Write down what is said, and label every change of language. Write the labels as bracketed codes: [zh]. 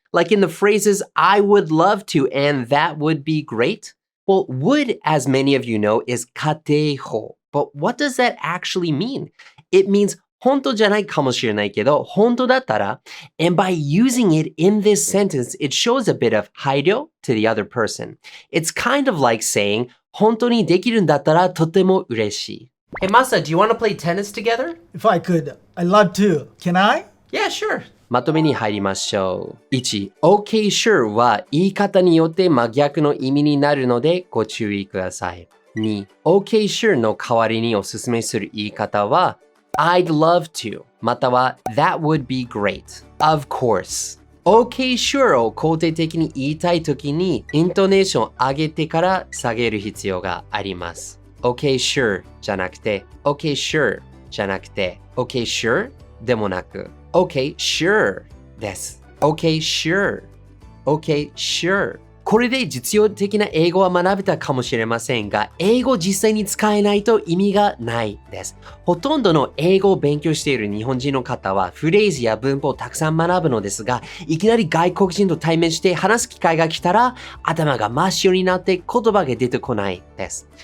[en] Like in the phrases, I would love to, and that would be great? Well, would, as many of you know, is 仮定法. But what does that actually mean? It means [ja] 本当じゃないかもしれないけど、本当だったら, [en] and by using it in this sentence, it shows a bit of 配慮 to the other person. It's kind of like saying, [ja] 本当にできるんだったらとても嬉しい. [en] Hey, Masa, do you want to play tennis together? If I could, I'd love to. Can I? Yeah, sure. [ja] まとめに入りましょう。1、OK, sure は言い方によって真逆の意味になるのでご注意ください。 2、OK, sure の代わりにおすすめする言い方は [en] I'd love to [ja] または [en] That would be great. Of course. [ja] OK, sure を肯定的に言いたいときに、イントネーション上げてから下げる必要があります。 OK, sure じゃなくて、OK, sure じゃなくて、OK, sure でもなく、OK, sure です。 [en] OK, sure. OK, sure. [ja] これで実用的な英語は学べたかもしれませんが、英語を実際に使えないと意味がないです。ほとんどの英語を勉強している日本人の方はフレーズや文法をたくさん学ぶのですが、いきなり外国人と対面して話す機会が来たら、頭が真っ白になって言葉が出てこないです。